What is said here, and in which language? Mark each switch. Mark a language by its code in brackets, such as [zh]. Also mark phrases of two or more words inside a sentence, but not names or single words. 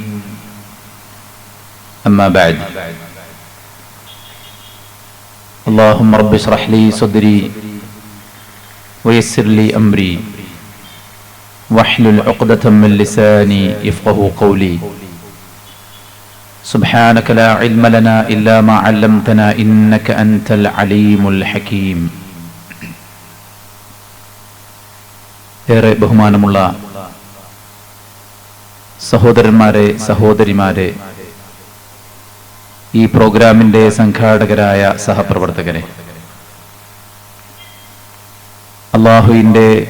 [ar] أما بعد، اللهم رب اشرح لي صدري ويسر لي أمري واحلل عقدة من لساني يفقهوا قولي. سبحانك لا علم لنا إلا ما علمتنا إنك أنت العليم الحكيم. [ml] ഏറെ ബഹുമാനമുള്ള സഹോദരന്മാരെ, സഹോദരിമാരെ, ഈ പ്രോഗ്രാമിന്റെ സംഘാടകരായ സഹപ്രവർത്തകരെ, അല്ലാഹുവിന്റെ